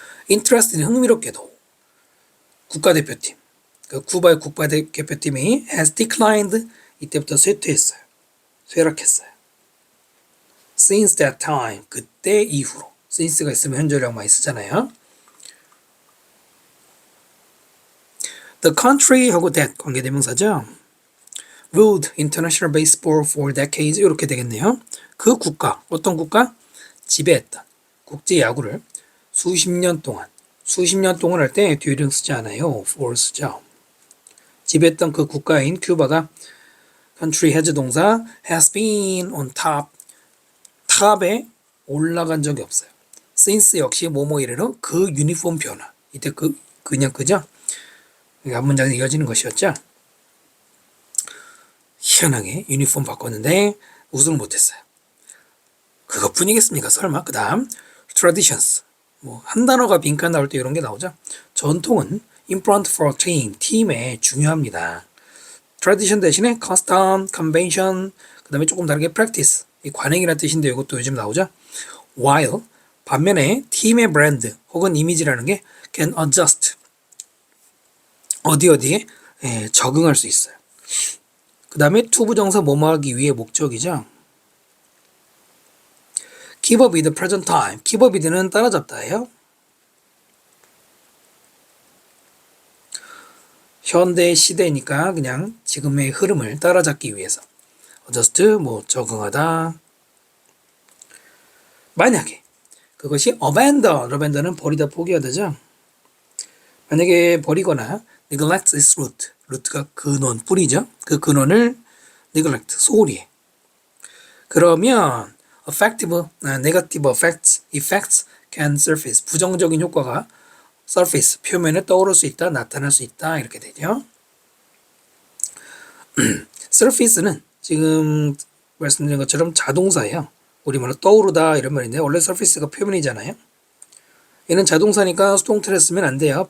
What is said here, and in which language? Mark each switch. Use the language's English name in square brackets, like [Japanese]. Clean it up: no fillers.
[Korean] interest는 흥미롭게도 국가대표팀, 그 쿠바의 국가대표팀이 [English] has declined [Korean] 이때부터 쇠락했어요. [English] since that time [Korean] 그때 이후로 since가 있으면 현재랑 많이 쓰잖아요. [English] The country하고 that [Korean] 관계대명사죠. [English] ruled international baseball for decades [Korean] 이렇게 되겠네요. 그 국가, 어떤 국가? 지배했던 국제 야구를 수십 년 동안, 수십 년 동안 할 때 during 쓰지 않아요. for 쓰죠. 지배했던 그 국가인 큐바가 country has 동사 [English] has been on top. [Korean] 탑에 올라간 적이 없어요. since 역시 뭐뭐 이래로 그 유니폼 변화. 이때 그냥 그죠? 한 문장이 이어지는 것이었죠. 희한하게 유니폼 바꿨는데 우승을 못했어요. 그것뿐이겠습니까? 설마. 그 다음 traditions. 뭐 한 단어가 빈칸 나올 때 이런 게 나오죠. 전통은 [English] important for a team. [Korean] 팀에 중요합니다. tradition 대신에 custom, convention, 그 다음에 조금 다르게 practice. 이 관행이라는 뜻인데 이것도 요즘 나오죠. while 반면에 팀의 브랜드 혹은 이미지라는 게 [English] can adjust. [Korean] 어디에 적응할 수 있어요. 그 다음에 투부정사 뭐뭐 하기 위해 목적이죠. [English] keep up with the present time. keep up with는 [Korean] 따라잡다예요. 현대 시대니까 그냥 지금의 흐름을 따라잡기 위해서. adjust 뭐 적응하다. 만약에 그것이 abandon는 버리다 포기하다죠. 만약에 버리거나 [English] neglect is root. [Korean] 루트가 근원, 뿌리죠. 그 근원을 neglect, 소홀히 해. 그러면 [English] negative effects can surface. [Korean] 부정적인 효과가 surface, 표면에 떠오를 수 있다, 나타날 수 있다 이렇게 되죠. surface는 지금 말씀드린 것처럼 자동사예요. 우리말로 떠오르다 이런 말인데 원래 surface가 표면이잖아요. 얘는 자동사니까 수동태를 쓰면 안 돼요.